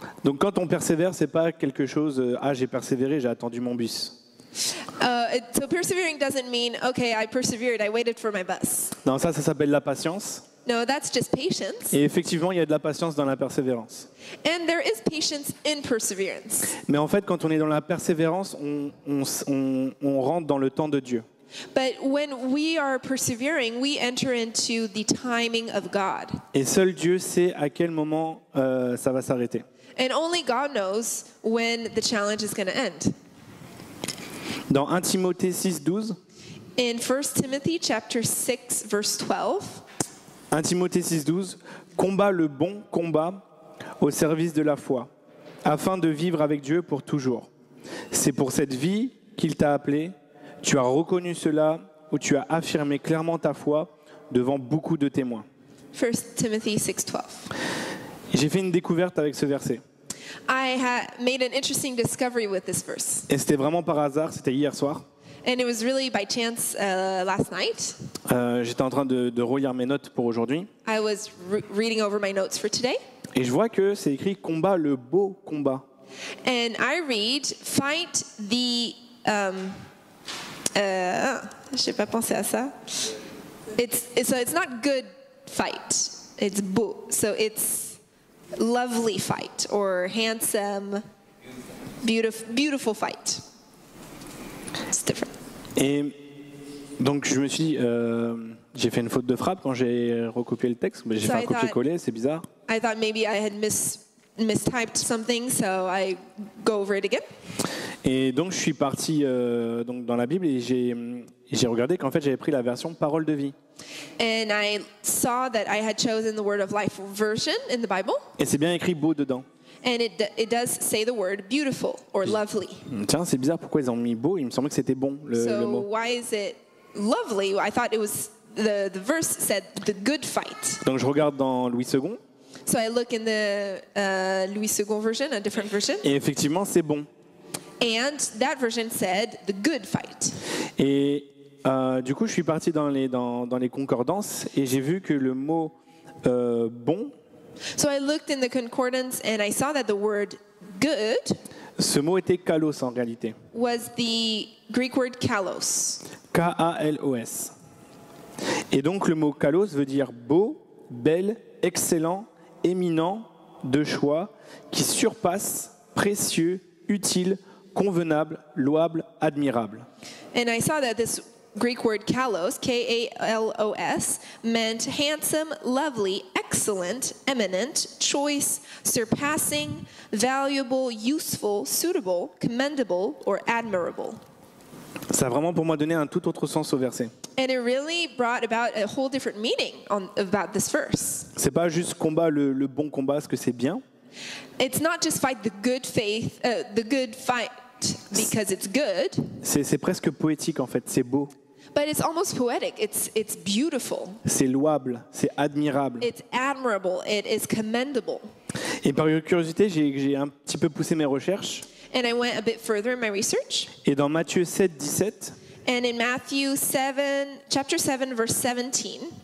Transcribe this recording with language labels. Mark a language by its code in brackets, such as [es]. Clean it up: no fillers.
[fr] Donc quand on persévère, c'est pas quelque chose j'ai persévéré, j'ai attendu mon bus. [en] So persevering doesn't mean, okay, I persevered, I waited for my bus. [fr] Non, ça s'appelle la patience. [en] No, that's just patience. [fr] Et effectivement, il y a de la patience dans la persévérance. [en] And there is patience in perseverance. [fr] Mais en fait, quand on est dans la persévérance, on rentre dans le temps de Dieu. [en] But when we are persevering, we enter into the timing of God. [fr] Et seul Dieu sait à quel moment ça va s'arrêter. [en] And only God knows when the challenge is going to end. [fr] Dans 1 Timothée 6:12, [en] In 1 Timothy chapter 6 verse 12, [fr] 1 Timothée 6:12, combat le bon combat au service de la foi, afin de vivre avec Dieu pour toujours. C'est pour cette vie qu'il t'a appelé. Tu as reconnu cela ou tu as affirmé clairement ta foi devant beaucoup de témoins. [en] 1 Timothy 6:12. [fr] J'ai fait une découverte avec ce verset. [en] I made an interesting discovery with this verse. [fr] Et c'était vraiment par hasard, c'était hier soir. [en] And it was really by chance last night. [fr] J'étais en train de relire mes notes pour aujourd'hui. [en] I was reading over my notes for today. [fr] Et je vois que c'est écrit combat le beau combat. [en] And I read, fight the... [fr] j'ai pas pensé à ça. [en] So it's not good fight. It's beau. So it's lovely fight or handsome, beautiful fight. It's different. [fr] Et donc je me suis dit, j'ai fait une faute de frappe quand j'ai recopié le texte. Mais j'ai [en] So [fr] fait un [en] I thought- [fr] copier-coller, c'est bizarre. [en] I thought maybe I had mistyped something, so I go over it again. [fr] Et donc je suis parti donc dans la Bible et j'ai regardé qu'en fait j'avais pris la version Parole de vie. [en] And I saw that I had chosen the Word of Life version in the Bible, [fr] Et c'est bien écrit beau dedans. [en] and it does say the word beautiful or lovely. [fr] Tiens, c'est bizarre pourquoi ils ont mis beau. Il me semblait que c'était bon le [en] So [fr] mot. [en] why is it lovely? I thought it was the verse said the good fight. [fr] Donc je regarde dans Louis II [en] So I look in the Louis II version, a different version, [fr] et effectivement c'est bon. [en] and that version said the good fight. [fr] Et du coup je suis parti dans les concordances et j'ai vu que le mot bon, [en] So I looked in the concordance and I saw that the word good [fr] ce mot était kalos en réalité. [en] was the Greek word kalos. [fr] K-A-L-O-S. Et donc le mot kalos veut dire beau, belle, excellent, éminent, de choix, qui surpasse, précieux, utile, convenable, louable, admirable. [en] And I saw that this Greek word kalos, K-A-L-O-S, meant handsome, lovely, excellent, eminent, choice, surpassing, valuable, useful, suitable, commendable, or admirable. [fr] Ça a vraiment pour moi donné un tout autre sens au verset. [en] And it really brought about a whole different meaning about this verse. [fr] C'est pas juste combat le bon combat, parce que c'est bien. [en] It's not just fight the good fight because it's good, [fr] C'est presque poétique en fait, c'est beau, [en] but it's almost poetic. It's beautiful. [fr] c'est louable, c'est admirable. [en] It's admirable. It is commendable. [fr] Et par curiosité, j'ai un petit peu poussé mes recherches. [en] And I went a bit further in my research. [fr] Et dans Matthieu 7, 17, [en] And in Matthew 7, chapter 7, verse 17,